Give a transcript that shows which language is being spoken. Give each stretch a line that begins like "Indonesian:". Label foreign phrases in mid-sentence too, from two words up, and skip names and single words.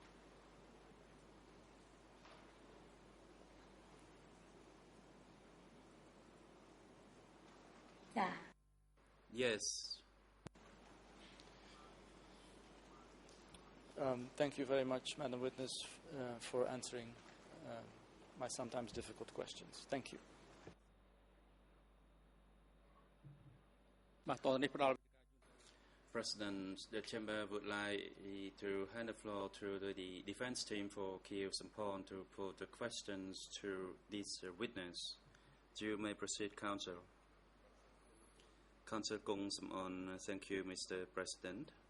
English: Yes. Thank you very much, Madam Witness, for answering my sometimes difficult questions. Thank you.
Khmer: បាទតទៅនេះផ្ដល់
English: President, the Chamber would like to hand the floor to the defense team for Kieu Sampon to put the questions to this witness. You may proceed, Counsel. Counsel Kung Samon, thank you, Mr. President.